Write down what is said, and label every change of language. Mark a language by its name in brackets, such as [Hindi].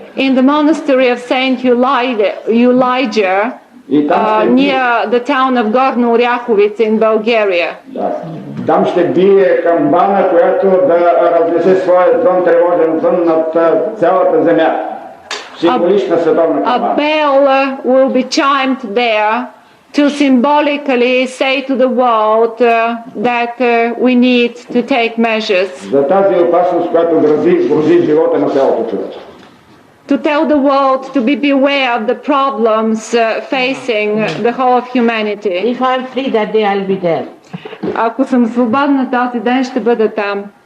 [English] In the monastery of Saint Elijah, near the town of Gorna Oryakovica in Bulgaria. [Bulgarian] Там ще бие камбана, която да разнесе своя звън, тревожен звън над цялата земя. Символична световна камбана. [English] A bell will be chimed there to symbolically say to the world that we need to take measures. [Bulgarian] За тази опасност, която грози живота на цялото човечество. [English] To tell the world to be beware of the problems facing the whole of humanity. If I'm free that day, I'll be there. [Bulgarian] Ако съм свободна този ден, ще бъда там.